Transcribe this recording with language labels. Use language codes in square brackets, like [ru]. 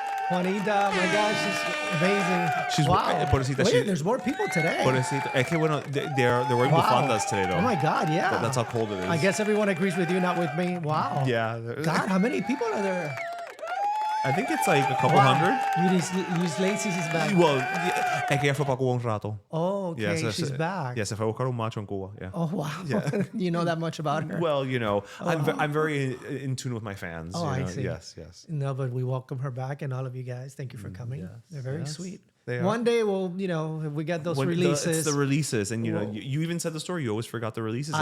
[en] Juanita, my gosh, she's amazing. She's wow. [es] Pobrecita, [en] Wait, there's more people today. [es] Pobrecita. [en] Es que bueno, they're wearing bufandas today though. Oh my God, yeah. That's how cold it is. I guess everyone agrees with you, not with me. Wow. Yeah. God, how many people are there? I think it's like a couple hundred. Luis Lacey's is back. [es] Well, es que ella fue para Cuba un rato. [en] Oh, okay, Yeah, she's back. [es] Yeah, se fue a buscar un macho en Cuba. [en] Yeah. Oh, wow. Yeah. You know that much about her? Well, I'm very in tune with my fans. Oh, I know? see. Yes. No, but we welcome her back and all of you guys. Thank you for coming. Yes, They're very yes, sweet. they are. One day we'll, if we get those releases. It's the releases, and you even said the story. You always forgot the releases, and